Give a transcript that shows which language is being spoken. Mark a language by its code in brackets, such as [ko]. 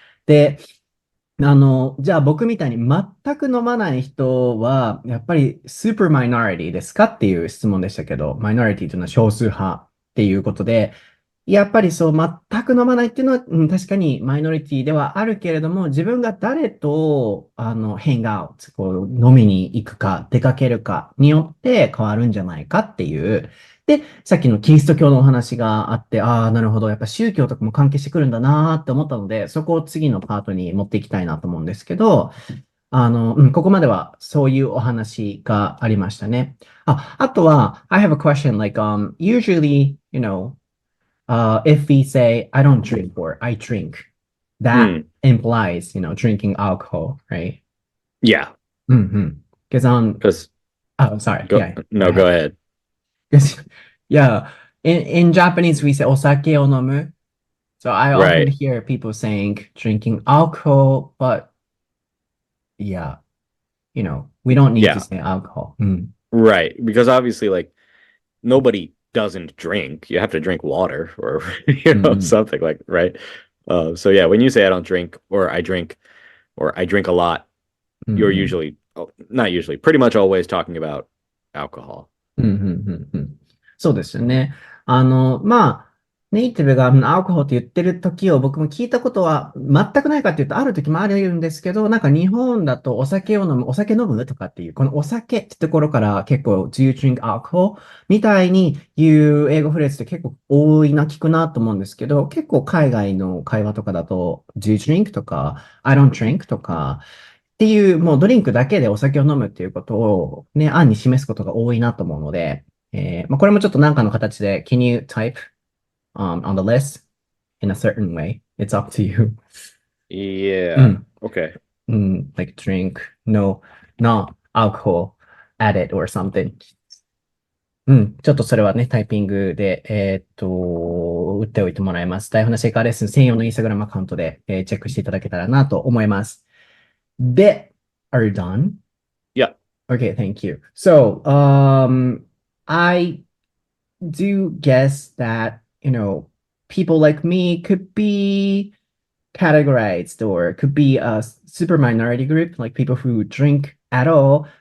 [ja] で、じゃあ僕みたいに全く飲まない人は、やっぱりスーパーマイノリティですかっていう質問でしたけど、マイノリティというのは少数派っていうことで、やっぱりそう全く飲まないっていうのは、確かにマイノリティではあるけれども、自分が誰と、ヘングアウト、飲みに行くか、出かけるかによって変わるんじゃないかっていう。で、さっきのキリスト教のお話があって、ああ、なるほど。やっぱ宗教とかも関係してくるんだなーって思ったので、そこを次のパートに持っていきたいなと思うんですけど、ここまではそういうお話がありましたね。あとは、 [en] I have a question, like, usually, if we say, I don't drink or I drink, that implies, drinking alcohol, right? Yeah. Because oh, sorry. Go Yeah. ahead. Yeah. In Japanese, we say [ja] お酒を飲む. [en] So I often Right. hear people saying drinking alcohol, but yeah, we don't need to say alcohol. Right. Because obviously, like, nobody doesn't drink. You have to drink water or, something like, right? So yeah, when you say I don't drink or I drink a lot, you're usually, not usually, pretty much always talking about alcohol. [ja] そうですよね。まあ、ネイティブがアルコホールって言ってる時を僕も聞いたことは全くないかっていうとある時もあるんですけど、なんか日本だとお酒飲むとかっていう、このお酒ってところから結構 [en] Do you drink alcohol? [ja] みたいに言う英語フレーズって結構多いな、聞くなと思うんですけど、結構海外の会話とかだと [en] Do you drink? [ja] とか [en] I don't drink? [ja] とか、っていう、もうドリンクだけでお酒を飲むっていうことをね、案に示すことが多いなと思うので、これもちょっと何かの形で、 [en] Can you type on the list in a certain way? It's up to you. Yeah. Okay. Like drink, no alcohol added or something. [ja] ちょっとそれはね、タイピングで、打打っておいてもらいます。台本なし英会話レッスン専用のインスタグラムアカウントで、チェックしていただけたらなと思います。で、 [en] are you done? Yeah. Okay, thank you. So, I do guess that, people like me could be categorized or could be a super minority group, like people who drink at all.